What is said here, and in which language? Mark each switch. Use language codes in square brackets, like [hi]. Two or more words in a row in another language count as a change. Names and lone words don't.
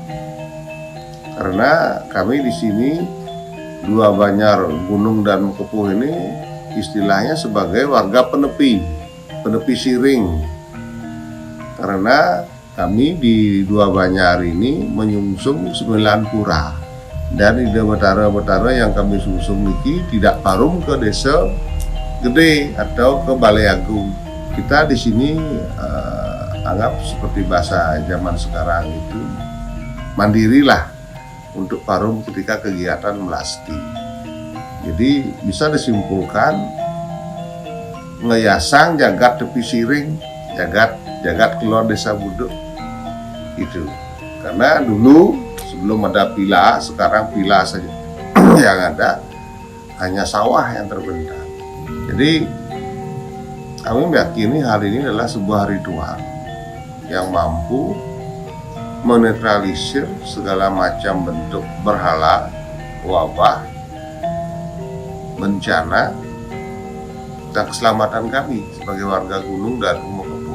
[id] Karena kami di sini 2 Banjar Gunung dan Umakepuh ini istilahnya sebagai warga penepi siring. Karena kami di 2 Banjar ini menyungsung 9 pura. Dan ide betara-betara yang kami sungsung ini tidak parum ke desa gede atau ke Balai Agung. Kita di sini anggap seperti bahasa zaman sekarang itu mandirilah untuk parum ketika kegiatan melasti. Jadi bisa disimpulkan ngeyasang jagat tepi siring, jagat keluar Desa Buduk itu. Karena dulu sebelum ada pila, sekarang pila saja yang ada hanya sawah yang terbentang. Jadi kami meyakini hal ini adalah sebuah ritual yang mampu menetralisir segala macam bentuk berhala, wabah, bencana dan keselamatan kami sebagai warga gunung dan Umokebo.